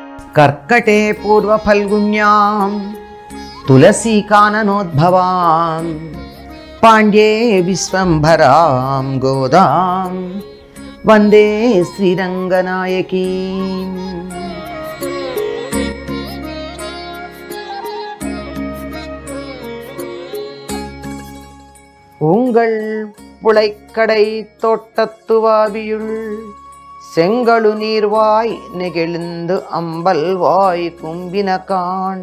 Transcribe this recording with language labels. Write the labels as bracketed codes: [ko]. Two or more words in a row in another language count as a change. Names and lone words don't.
[sa] కర్కటే పూర్వఫల్గుణ్యాం తులసీకాననోద్భవాం పాండ్యే విశ్వంభరాం గోదాం వందే శ్రీరంగనాయకీం. [ta] உங்கள் புழைக்கடை தோட்டத்துவாவியுள் செங்கழு நீர்வாய் நெகிழ்ந்து அம்பல்வாய் கும்பினகான்